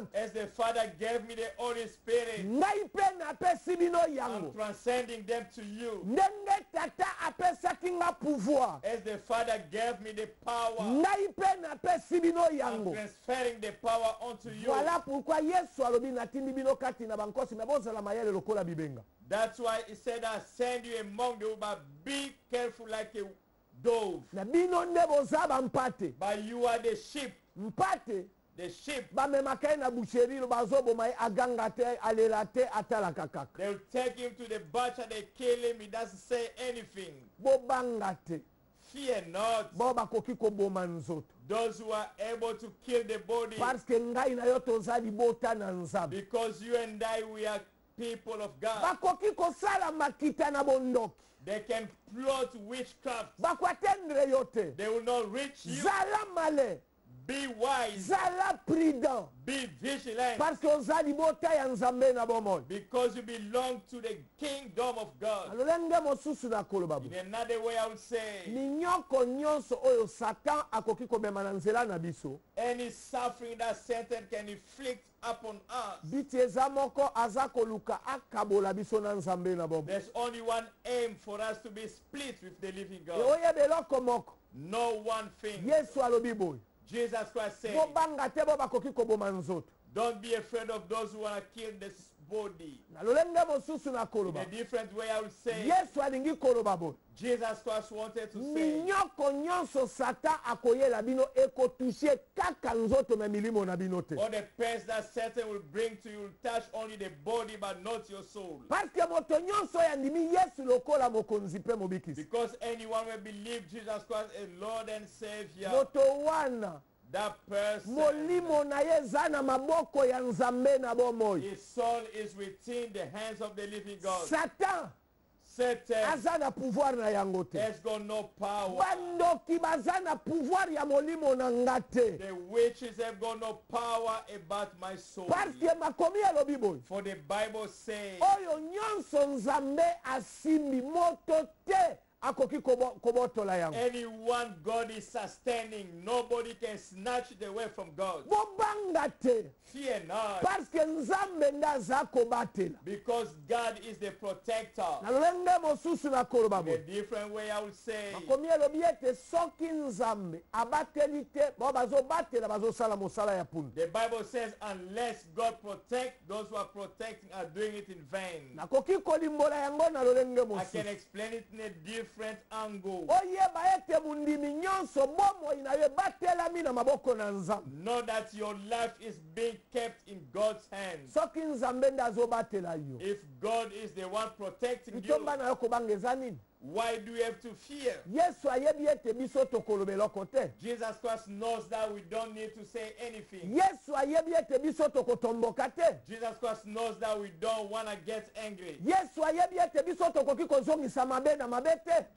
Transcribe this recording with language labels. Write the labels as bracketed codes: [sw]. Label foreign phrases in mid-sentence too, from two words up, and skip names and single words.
[en] As the Father gave me the Holy Spirit, [ln] ngai mpe napesi bino [en] I'm [ln] yango. [en] transcending them to you. [ln] Ndenge tata apesaki nga pouvoir, [en] As the Father gave me the power, [ln] ngai mpe napesi bino [en] I'm [ln] yango. [en] transferring the power onto you. [fr] Voilà pourquoi [ln] Yesu alobi natindi bino kati na bankosi me bozala mayele lokola bibenga. [en] That's why he said, I send you among them, but be careful like a dove. [ln] Na bino nde boza bampate. [en] But you are the sheep. [ln] Mpate [en] The sheep, [ln] bamemaka ye na boucherie bazoboma ye aganga te alela te atalaka kaka. [en] they'll take him to the butcher, they kill him, he doesn't say anything. [ln] Bobanga te, [en] Fear not [ln] bo bakoki koboma nzoto. [en] those who are able to kill the body, [fr] Parce que [ln] ngai na yo toza libota na Nzambe. [en] because you and I, we are people of God. [ln] Bakoki kosala makita na bondoki. [en] They can plot witchcraft. [ln] Bakwatendre yo te. [en] They will not reach you. [ln] Zala male, [en] Be wise. [ln] zala prudent. [en] Be vigilant. [fr] Parce que [ln] oza libota ya Nzambe na bomoi. [en] Because you belong to the kingdom of God. [ln] Alolenge mosusu na koloba bo. [en] In another way, I would say, [ln] Minyoko nyonso oyo Satan akoki komema na nzela na biso. [en] any suffering that Satan can inflict upon us, [ln] Biti eza moko aza koluka akabola biso na Nzambe na bomoi. [en] there's only one aim for us to be split with the living [ln] E [en] God. [ln] oyeba eloko moko. [en] No one thing. [ln] Yesu alobi boye. [en] Jesus Christ said, [ln] Bobanga te bo bakoki koboma nzoto. [en] don't be afraid of those who want to kill this body. [ln] Na lolenge mosusu na [en] In [ln] koloba. [en] a different way, I would say, [ln] Yesu alingi koloba boye. [en] Jesus Christ wanted to say, [ln] Minyoko nyonso Satan akoyela bino ekotushe kaka nzoto na milimo na bino te. [en] all the pains that Satan will bring to you will touch only the body but not your soul. [fr] Parce que [ln] moto nyonso yandimi Yesu lokola mokonzi mpe mobikisi. [en] Because anyone will believe Jesus Christ as Lord and Savior, [ln] Moto wana [en] that person, [ln] molimo na ye eza na maboko ya Nzambe na bomoi. [en] his soul is within the hands of the living God. [ln] Satan [en] Satan [ln] aza na pouvoir na yango te. [en] has got no power. [ln] Bandoki baza na pouvoir ya molimo na nga te. [en] The witches have got no power about my soul. [fr] Parce que [ln] makomi elobi boye. [en] For the Bible says, [ln] Oyo nyonso Nzambe asimbi moto te akoki kobotola yango. [en] anyone God is sustaining, nobody can snatch it away from God. [ln] Bobanga te. [en] Fear not, [fr] Parce que [ln] Nzambe nde aza kobatela. [en] because God is the protector. [ln] Na lolenge mosusu na koloba [en] In a [ln] boye. [en] different way, I would say, [ln] Makomi elobi ete soki Nzambe abateli te bo bazobatela bazosala mosala ya punda. [en] the Bible says, unless God protect, those who are protecting are doing it in vain. [ln] Nakoki kolimbola yango na lolenge [en] I can [ln] mosusu. [en] explain it in a different angle. [ln] Oyeba ete mundimi nyonso bomoi na yo ebatelami na maboko na Nzambe. [en] Know that your life is being kept in God's hands. [ln] Soki Nzambe nde azobatela yo, [en] If God is the one protecting you, [ln] litomba na yo kobanga eza nini? [en] why do you have to fear? [ln] Yesu ayebi ete biso tokoloba eloko te. [en] Jesus Christ knows that we don't need to say anything. [ln] Yesu ayebi ete biso tokotomboka te. [en] Jesus Christ knows that we don't want to get angry. [ln] Yesu ayebi ete biso tokoki kozongisa mabe na mabe te.